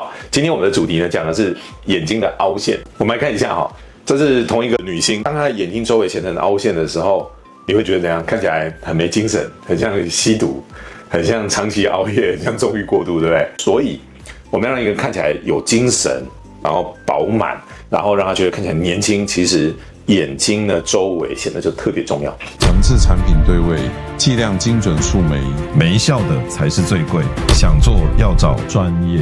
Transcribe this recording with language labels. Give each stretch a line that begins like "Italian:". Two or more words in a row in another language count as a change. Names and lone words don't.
Chinese: 今天我們的主題呢，講的是眼睛的凹陷。我們來看一下哈，這是同一個女星，當她的眼睛周圍形成凹陷的時候，你會覺得怎樣？看起來很沒精神，很像吸毒，很像長期熬夜，很像縱慾過度，對不對？所以我們要讓一個人看起來有精神，然後飽滿，然後讓他覺得看起來年輕，其實眼睛呢周圍顯得就特別重要。誠摯產品對位，劑量精準數眉，沒效的才是最貴。想做要找專業。